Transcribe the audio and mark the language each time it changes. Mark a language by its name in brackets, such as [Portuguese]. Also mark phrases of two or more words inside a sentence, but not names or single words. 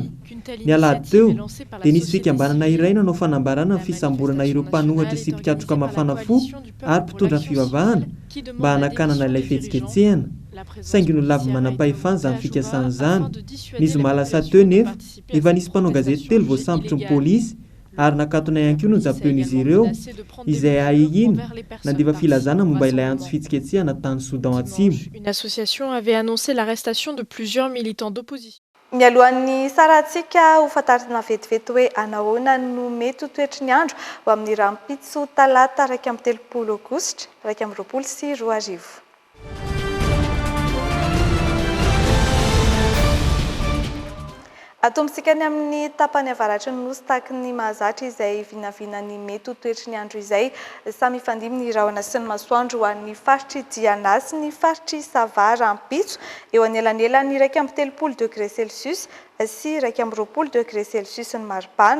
[Malagasy] Ny alahady teo dia nisy fikambanana iray nanao fanambarana ny fisamborana ireo mpanohatra sy mpikatroka mafana fo ary mpitondra fivavahana mba hanakanana ilay fihetsiketsehana. Saingy no lavy manam-pahefana izany fikasana izany. Ny zoma lasa teo nefa efa nisy mpanao gazety telo voasambotra ny polisy ary nakatona ihany koa no japeon'izy ireo izay ahihina nandefa filazana momba ilay antso fitsiketsehana tany Soudan Atsimo. [French] Une association avait annoncé l'arrestation de plusieurs militants d'opposition. [Malagasy] Mialohan'ny sarantsika ho fantarina vetivety hoe anahoana no mety ho toetry ny andro ho amin'ny rampitso talata 13 aogositra 2024. Atombontsika ny amin'ny tapany avaratry ny nosy taky ny mahazatra izay vinavinany mety ho toetry ny andro izay samy ifandimy ny rahona sy ny masoandro ho an'ny faritry Diana sy ny faritry Sava Rampitso eo anelanelany 13 [French] degré Celsius [Malagasy] sy 20 [French] degré Celsius [Malagasy] ny maripana.